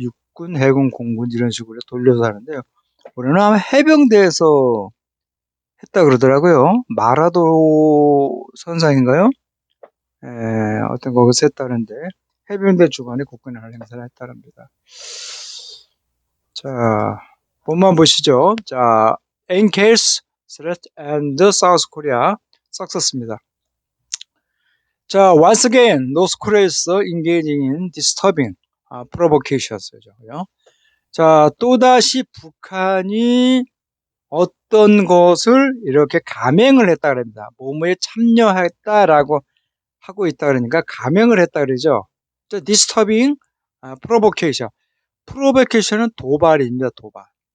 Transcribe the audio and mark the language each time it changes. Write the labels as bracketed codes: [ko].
[ko] 육군, 해군, 공군 이런 식으로 돌려서 하는데요. 올해는 아마 해병대에서 했다 그러더라고요. 마라도 선상인가요? 어떤 거기서 했다는데 해병대 주관이 국군의 날 행사를 했다랍니다. 자, 본만 보시죠. [en] 자, NKS Threat and South Korea Success입니다. 자, once again, North Korea is engaging in disturbing provocations. [ko] 자, 또다시 북한이 어떤 것을 이렇게 감행을 했다 그럽니다. 뭐뭐에 참여했다라고 하고 있다 그러니까 감행을 했다 그러죠. [en] disturbing provocation. provocation은 [ko] 도발입니다. 도발.